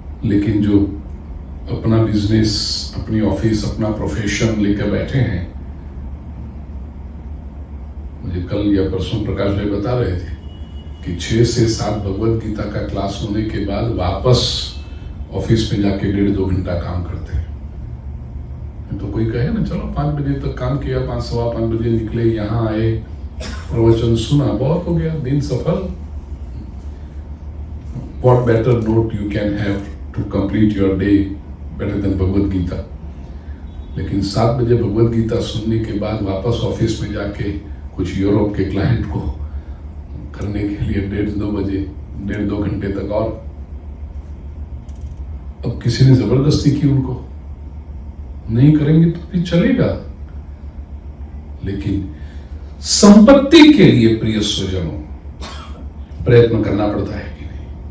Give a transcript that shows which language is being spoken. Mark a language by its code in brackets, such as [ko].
[hi] लेकिन जो अपना बिजनेस, अपनी ऑफिस, अपना प्रोफेशन लेकर बैठे हैं, मुझे कल या परसों प्रकाश भाई बता रहे थे कि 6 से 7 भगवत गीता का क्लास होने के बाद वापस ऑफिस में जाके 1.5-2 घंटा काम करते हैं। तो कोई कहे ना चलो 5 बजे तक काम किया, 5-5:15 बजे निकले, यहाँ आए, प्रवचन सुना, बहुत हो गया, दिन सफल। [en] What better note you can have to complete your day better than Bhagavad Gita. [hi] लेकिन 7 बजे भगवत गीता सुनने के बाद वापस ऑफिस में जाके कुछ यूरोप के क्लाइंट को करने के लिए 1:30-2 बजे 1.5-2 घंटे तक। और अब किसी ने जबरदस्ती की, उनको नहीं करेंगे तो भी चलेगा, लेकिन संपत्ति के लिए प्रिय स्वजनों प्रयत्न करना पड़ता है कि नहीं?